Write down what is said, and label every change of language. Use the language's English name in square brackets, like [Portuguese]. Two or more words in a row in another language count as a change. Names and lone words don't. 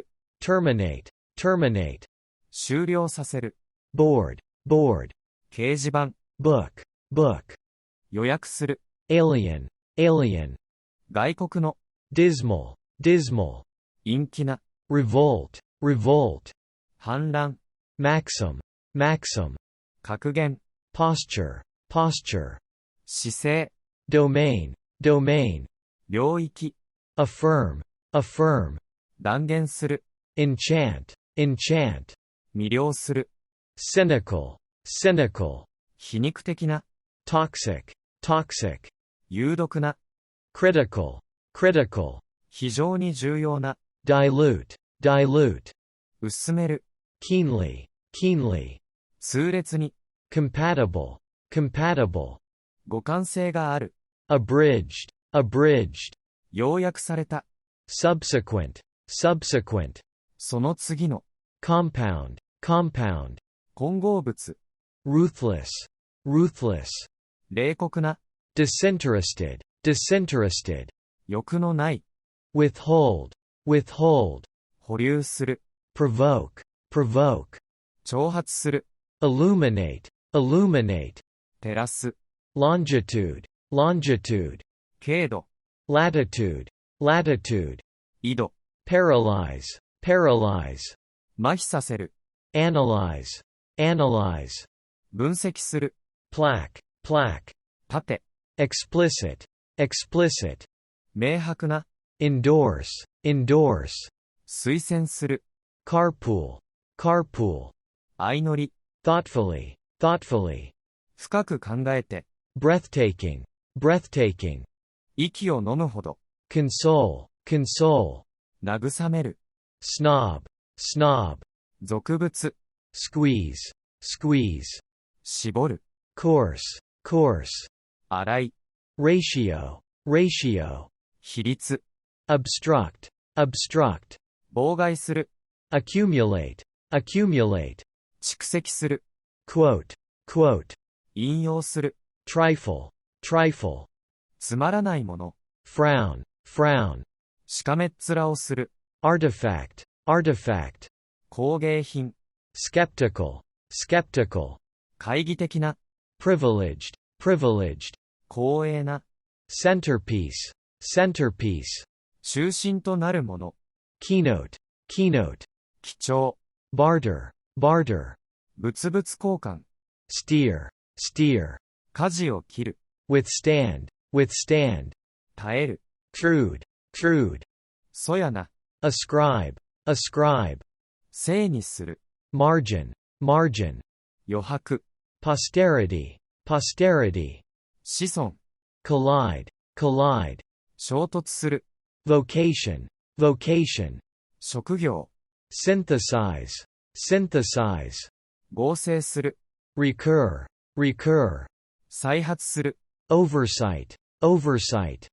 [English] terminate, terminate, [Japanese] 終了させる、 [English] board, board, [Japanese] 掲示板、 [English] book, book, [Japanese] 予約する、 [English] alien, alien, [Japanese] 外国の、 [English] dismal, dismal, [Japanese] 陰気な、 [English] revolt, revolt, [Japanese] 反乱、 [English] maxim, maxim, [Japanese] 格言、 [English] posture, posture, [Japanese] 姿勢、 [English] domain, domain, [Japanese] 領域、 [English] affirm, affirm, [Japanese] 断言する、 [English] enchant, enchant, [Japanese] 魅了する、 [English] cynical, cynical, [Japanese] 皮肉的な、 [English] toxic, toxic, [Japanese] 有毒な、 [English] critical, critical, [Japanese] 非常に重要な、 [English] dilute, dilute, [Japanese] 薄める、 [English] keenly, keenly, [Japanese] 痛烈に、 [English] compatible, compatible, [Japanese] 互換性がある、 [English] abridged, abridged, [Japanese] 要約された、 [English] subsequent, subsequent, [Japanese] その次の、 [English] compound, compound, [Japanese] 混合物、 [English] ruthless, ruthless, [Japanese] 冷酷な、 [English] disinterested, disinterested, [Japanese] 欲のない、 [English] withhold, withhold, [Japanese] 保留する、 [English] provoke, provoke, [Japanese] 挑発する、 [English] illuminate, illuminate, [Japanese] 照らす、 [English] longitude, longitude, [Japanese] 経度、 [English] latitude, latitude, [Japanese] 緯度、 [English] paralyze, paralyze, [Japanese] 麻痺させる、 [English] analyze, analyze, [Japanese] 分析する、 [English] plaque, plaque, [Japanese] 盾、 [English] explicit, explicit, [Japanese] 明白な、 [English] endorse, endorse, [Japanese] 推薦する、 [English] carpool, carpool, [Japanese] 相乗り、 [English] thoughtfully, thoughtfully, [Japanese] 深く考えて、 [English] breathtaking, breathtaking, [Japanese] 息を飲むほど、 [English] console, console, [Japanese] 慰める、 [English] snob, snob, [Japanese] 俗物、 [English] squeeze, squeeze, [Japanese] 絞る、 [English] course, course, [Japanese] 洗い、 [English] ratio, ratio, [Japanese] 比率、 [English] obstruct, obstruct, [Japanese] 妨害する、 [English] accumulate, accumulate, [Japanese] 蓄積する、 [English] quote, quote, [Japanese] 引用する、 [English] trifle, trifle, [Japanese] つまらないもの、 [English] frown, frown, [Japanese] しかめっ面をする、 [English] artifact, artifact, [Japanese] 工芸品、 [English] skeptical, skeptical, [Japanese] 懐疑的な、 [English] privileged, privileged, [Japanese] 光栄な、 [English] centerpiece, centerpiece, [Japanese] 中心となるもの、 [English] keynote, keynote, [Japanese] 貴重、 [English] barter, barter, [Japanese] 物々交換、 [English] steer, steer, [Japanese] 舵を切る、 [English] withstand, withstand, [Japanese] 耐える、 [English] trude, trude, [Japanese] そやな、 [English] ascribe, ascribe, [Japanese] 正にする、 [English] margin, margin, [Japanese] 余白、 [English] posterity, posterity, [Japanese] 子孫、 [English] collide, collide, [Japanese] 衝突する、 [English] vocation, vocation, [Japanese] 職業、 [English] synthesize, synthesize, [Japanese] 合成する、 [English] recur, recur, [Japanese] 再発する、 [English] oversight, oversight,